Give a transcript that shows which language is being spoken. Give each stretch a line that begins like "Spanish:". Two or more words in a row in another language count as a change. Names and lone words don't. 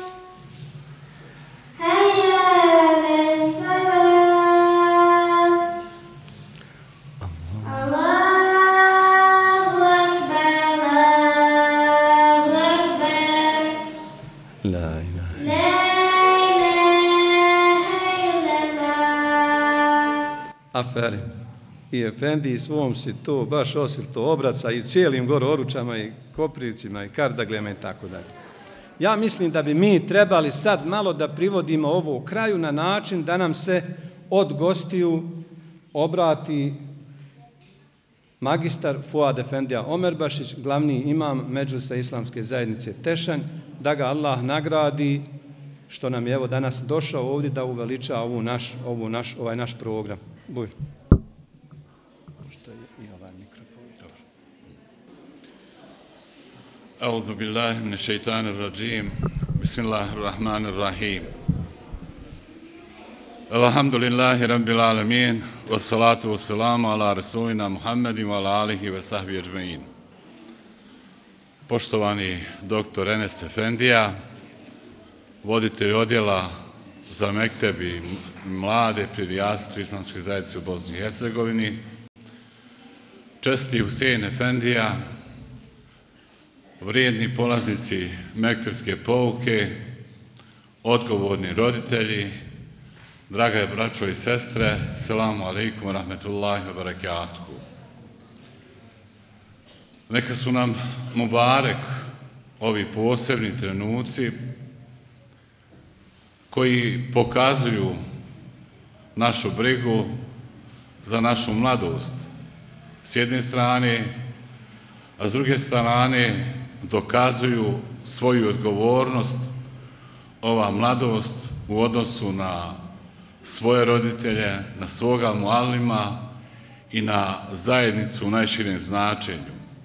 Arabic: حي على الفلاح. الله أكبر، الله أكبر. لا إله. لا إله إلا الله.
Bosnian: Aferim. I Efendi svom si to baš osvrto obraca i cijelim gore Oručama i Koprivcima i Kardaglema i tako dalje. Ja mislim da bi mi trebali sad malo da privodimo ovo kraju na način da nam se od gostiju obrati magistar Fuad Efendija Omerbašić, glavni imam Medžlisa Islamske zajednice Tešanj, da ga Allah nagradi što nam je evo danas došao ovdje da uveliča ovaj naš program. Buj. Što je i ovaj mikrofon.
Arabic: أعوذ بالله من الشيطان الرجيم. بسم الله الرحمن الرحيم. الحمد لله رب العالمين. والصلاة والسلام على رسولنا محمد وعلى آله وصحبه أجمعين.
Bosnian: Poštovani doktor Enes Efendija, voditelj odjela za mekteb i mlade pri rijasetu Islamske zajednice u Bosni i Hercegovini, česti Husein Efendija, vrijedni polaznici mektebske pouke, odgovorni roditelji, draga braćo i sestre,
Arabic: السلام عليكم ورحمة الله وبركاته.
Bosnian: Neka su nam mubarek ovi posebni trenuci koji pokazuju našu brigu za našu mladost s jedne strane, a s druge strane dokazuju svoju odgovornost ova mladost u odnosu na svoje roditelje, na svoga mualima i na zajednicu u najširem značenju.